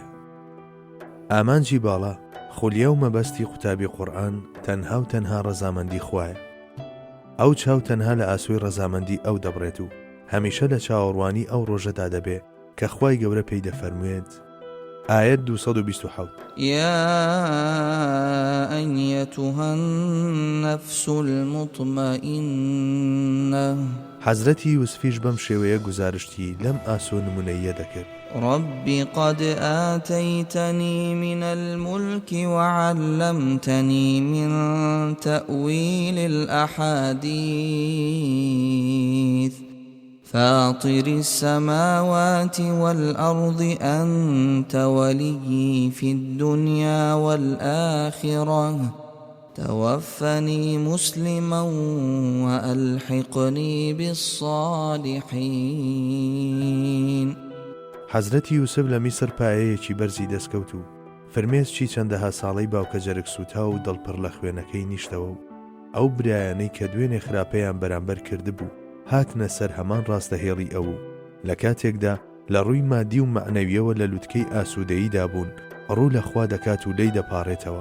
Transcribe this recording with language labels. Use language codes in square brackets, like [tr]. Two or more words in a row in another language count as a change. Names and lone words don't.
[ckb] ئامانجی باڵا، خولیە و مەبەستی قوتابی قورئان تەنها و تەنها ڕەزامەندی خوایە. ئەو چاو تەنها لە ئاسوی ڕەزامەندی ئەو دەبڕێت و هەمیشە لە چاوەڕوانی ئەو ڕۆژەدا دەبێ کە خوای گەورە پێی دەفەرموێت. ئاەت 227. [ar] يا أيتها النفس المطمئنة. [ckb] حەزرەتی یوسفیش بەم شێوەیە گزارشتی لەم ئاسۆ نمونەیە دەکرد. [ar] رب قد آتيتني من الملك وعلمتني من تأويل الأحاديث فاطر السماوات والأرض أنت ولي في الدنيا والآخرة توفني مسلما وألحقني بالصالحين. [ckb] حەزرەتی یوسف لە میسر پایەیەکی بەرزی دەستکەوت و فرمێسکی چەندەها ساڵەی باوکە جەرگ سوتا و دڵپڕ لە خوێنەکەی نیشتەوە و ئەو برایانەی کە دوێنێ خراپەیان بەرامبەر کردبوو هاتنە سەر هەمان ڕاستەهێڵی ئەو و لە کاتێکدا لە ڕووی مادی و مەعنەویەوە لە لووتکەی ئاسوودەییدا بوون ڕوو لە خوا دەکات و لێی دەپاڕێتەوە.